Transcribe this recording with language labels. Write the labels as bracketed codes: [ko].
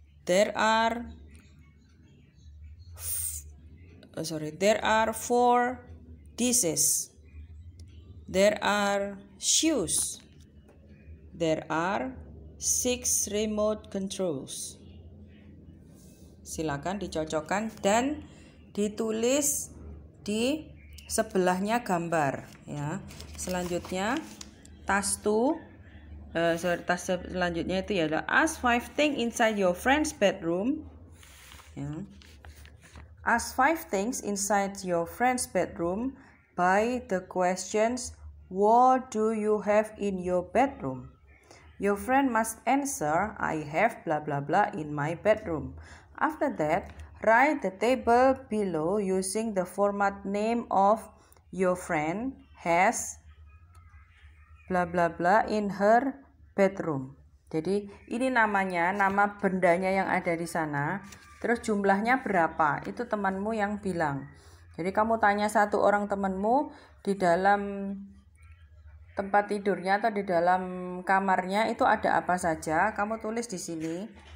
[en] There are 4 dishes. There are shoes. There are 6 remote controls. [id] Silakan dicocokkan dan ditulis di sebelahnya gambar ya. Selanjutnya [en] task 2 [id] selanjutnya itu ya adalah [en] ask 5 things inside your friend's bedroom ya. Ask 5 things inside your friend's bedroom by the questions what do you have in your bedroom. Your friend must answer, I have blah blah blah in my bedroom. After that, write the table below using the format name of your friend has blah blah blah in her bedroom. [id] Jadi ini namanya, nama bendanya yang ada di sana. Terus jumlahnya berapa? Itu temanmu yang bilang. Jadi kamu tanya satu orang temanmu di dalam tempat tidurnya atau di dalam kamarnya itu ada apa saja, kamu tulis di sini.